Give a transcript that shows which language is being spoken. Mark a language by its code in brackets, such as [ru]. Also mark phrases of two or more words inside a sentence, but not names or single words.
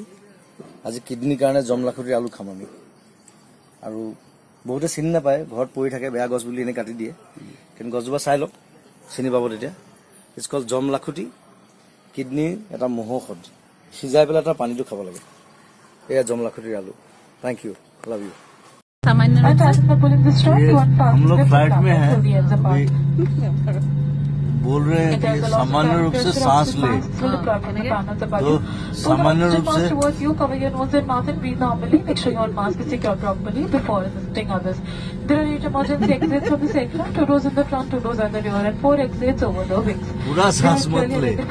[as] আজি কিডনীৰ কাৰণে জমলাখুটিৰ আলু খাম আমি। আৰু বহুতে চিনি নাপায়, ঘৰত পৰি থাকে বেয়া গছ বুলি এনেই কাটি দিয়ে, কিন্তু গছজোপা চাই লওক চিনি পাব তেতিয়া। [en] it's call [as] জমলাখুটি, কিডনীৰ এটা মহৌষধ। সিজাই পেলাই তাৰ পানীটো খাব লাগে। এয়া জমলাখুটিৰ আলু। [en] thank you, love you. [hi] हम लोग फ्लाइट में हैं, बोल रहे हैं कि सामान्य रूप से सांस ले, तो सामान्य रूप से पूरा सांस मत ले।